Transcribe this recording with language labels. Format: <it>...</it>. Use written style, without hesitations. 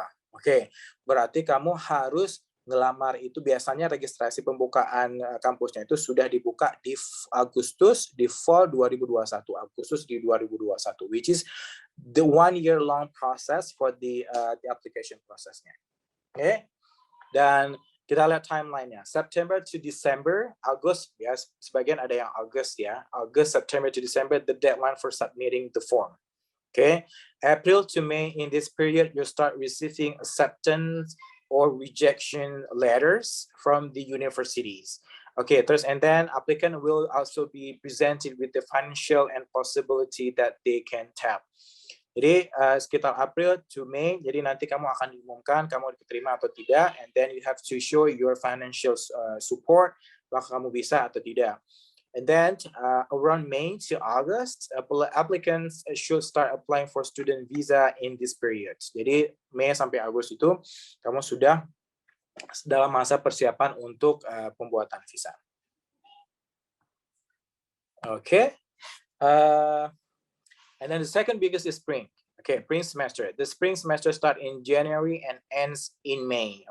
<id>Oke, berarti kamu harus ngelamar itu biasanya registrasi pembukaan kampusnya itu sudah dibuka di Agustus di fall 2021, Agustus di 2021,</id> <en>which is the 1 year long process for the application processnya.</en> <id>Oke, dan kita lihat timeline-nya.</id> <en>September to December, August, ya,</en> <id>sebagian ada yang</id> <en>August ya. August, September to December, the deadline for submitting the form. Okay, April to May, in this period, you start receiving acceptance or rejection letters from the universities. Okay, and then applicant will also be presented with the financial and possibility that they can tap.</en> <id>Jadi sekitar April to May, jadi nanti kamu akan diumumkan kamu diterima atau tidak,</id> <en>and then you have to show your financial support,</en> <id>apakah kamu bisa atau tidak.</id> <en>And then around May to August, applicants should start applying for student visa in this period.</en> <id>Jadi Mei sampai Agustus itu kamu sudah dalam masa persiapan untuk pembuatan visa.</id> <en>Okay. And then the second biggest is spring. Okay, spring semester. The spring semester start in January and ends in May.</en>